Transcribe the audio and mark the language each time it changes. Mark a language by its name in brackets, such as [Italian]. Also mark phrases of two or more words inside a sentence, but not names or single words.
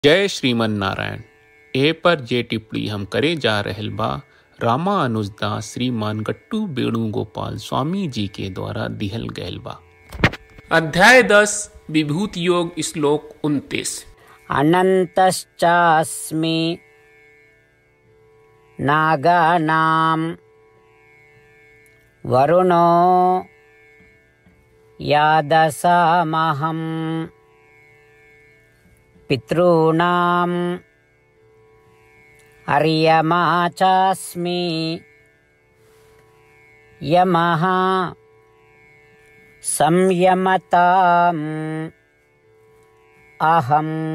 [Bhojpuri] जय श्रीमन नारायण। ए पर जे टिप्पणी हम करे जा रहल बा रामा अनुजदास श्रीमान गट्टू वेणुगोपाल स्वामी जी के द्वारा दिहल गयल बा। अध्याय 10 विभूति योग श्लोक 29। [Sanskrit] अनंतश्चास्मि नागानां वरुणो यादसामहं पितॄणाम् अर्यमा चास्मि यमः संयमताम् अहम्।